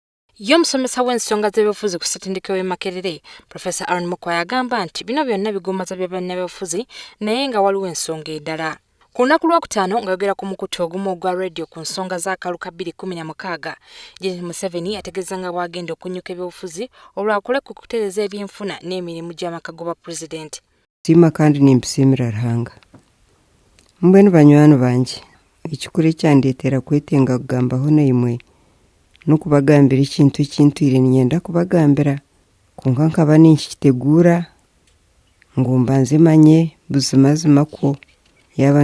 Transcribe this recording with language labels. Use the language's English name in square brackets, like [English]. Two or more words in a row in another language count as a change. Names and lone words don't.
[Ganda] Y'omusomesa w'ensonga z'ebyobufuzi ku ssetendekero y'e Makerere, Professor Aaron Mukwaya agamba nti bino byonna bigoomaza bya bannabyobufuzi naye nga waliwo ensonga endala. Ku lunaku lwokutaano ng'ayogera ku mukutu ogumu ogwa radio ku nsonga z'akalulu ka 2016, Janet Museveni ategeeza nga bw'agenda okunyuka ebyobufuzi olwakole ku kutereeza ebyenfuna n'emirimu gy'amaka g'obwa pulezidenti. [Nyankole] Siima kandi nimpisimira Ruhanga. Mbwenu banywani bangi, ekikulu kyandeetera kwetenga kugambaho naimwe n'okubagambira ekintu ekintwire ninyenda kubagambira konka nkaba ninkitegura ngu mbanze manye buzimazima ko yaba